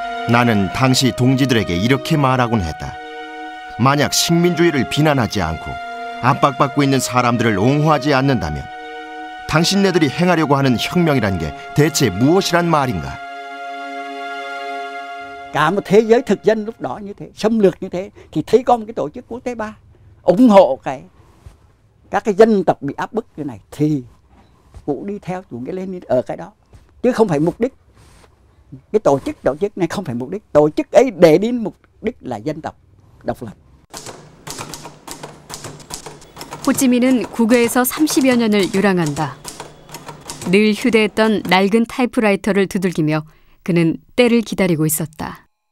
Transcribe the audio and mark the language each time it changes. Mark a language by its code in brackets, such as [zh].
[ko] 나는 당시 동지들에게 이렇게 말하곤 했다. 만약 식민주의를 비난하지 않고 압박받고 있는 사람들을 옹호하지 않는다면 당신네들이 행하려고 하는 혁명이란 게 대체 무엇이란 말인가? [vi] Cả một thế giới thực dân lúc đó như thế, xâm lược như thế, thì thấy có một cái tổ chức quốc tế 3 ủng hộ các cái dân tộc bị áp bức như này thì cũng đi theo chủ nghĩa Lenin ở cái đó, chứ không phải mục đích. Cái tổ chức này không phải mục đích, tổ chức ấy để đến mục đích là dân tộc độc lập. [ko] 호찌민은 국외에서 30여 년을 유랑한다. 늘 휴대했던 낡은 타이프라이터를 두들기며 그는 때를 기다리고 있었다.